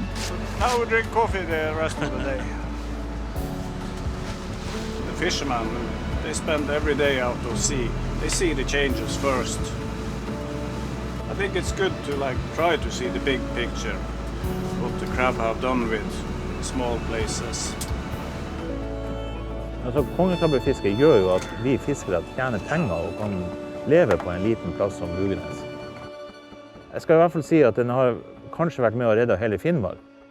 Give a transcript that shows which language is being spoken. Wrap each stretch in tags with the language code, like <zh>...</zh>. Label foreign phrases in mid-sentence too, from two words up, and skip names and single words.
<en>Now we drink coffee the rest of the day. The fishermen, they spend every day out to sea. They see the changes first. I think it's good to try to see the big picture, what the crab have done with small places.</en> <no>Altså, kongekrabbefiske gjør jo at vi fiskere tjener penger og kan leve på en liten plass som Lugenes. Jeg skal i hvert fall si at den har kanskje vært med å redde hele Finnmark.</no>